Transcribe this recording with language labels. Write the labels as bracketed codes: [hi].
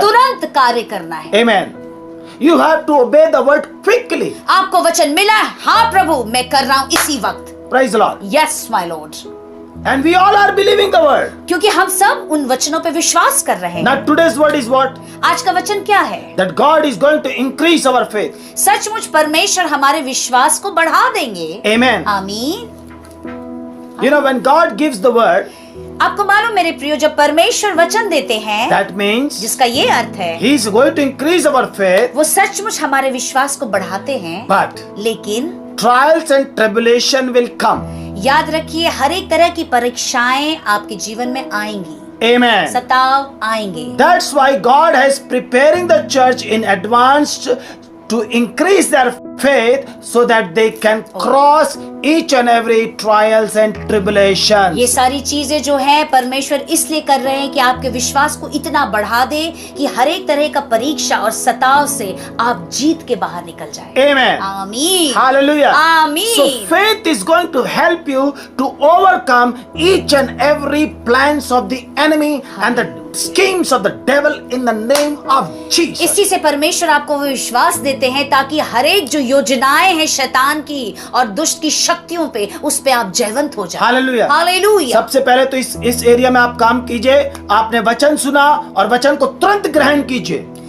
[hi] तुरंत कार्य करना है। आमेन। [en] You have to obey the word quickly. [hi] आपको वचन मिला है, हाँ प्रभु मैं कर रहा हूं इसी वक्त। [en] Praise the lord. Yes my lord. And we all are believing the word. [hi] क्योंकि हम सब उन वचनों पे विश्वास कर रहे हैं। [en] Now today's word is what? [hi] आज का वचन क्या है? [en] That God is going to increase our faith. [hi] सचमुच परमेश्वर हमारे विश्वास को बढ़ा देंगे। [en] Amen. [hi] आमीन। [en] You know, when God gives the word, [hi] आपको मालूम मेरे प्रियो, जब परमेश्वर वचन देते हैं, [en] that means [hi] जिसका ये अर्थ है [en] He is going to increase our faith, [hi] वो सचमुच हमारे विश्वास को बढ़ाते हैं। [en] but [hi] लेकिन [en] trials and tribulation will come. [hi] याद रखिए, हर एक तरह की परीक्षाएं आपके जीवन में आएंगी, [en] Amen. [hi] सताव आएंगे। [en] That's why God has preparing the church in advance to increase their faith so that they can cross each and every trials and tribulations. [hi] ये सारी चीजें जो है परमेश्वर इसलिए कर रहे हैं कि आपके विश्वास को इतना बढ़ा दे कि हर एक तरह का परीक्षा और सताव से आप जीत के बाहर निकल जाए। [en] Amen. [hi] आमीन। [en] Hallelujah. Amen. So faith is going to help you to overcome each and every plans of the enemy and the schemes of the devil in the name of Jesus. [hi] इसी से परमेश्वर आपको वो विश्वास देते हैं ताकि हर एक जो योजनाएं हैं शैतान की और दुष्ट की शक्तियों पे, उस पे आप जयवंत हो जाए। हालेलुया। हालेलुया। सबसे पहले तो इस एरिया में आप काम कीजिए। आपने वचन सुना और वचन को तुरंत ग्रहण कीजिए।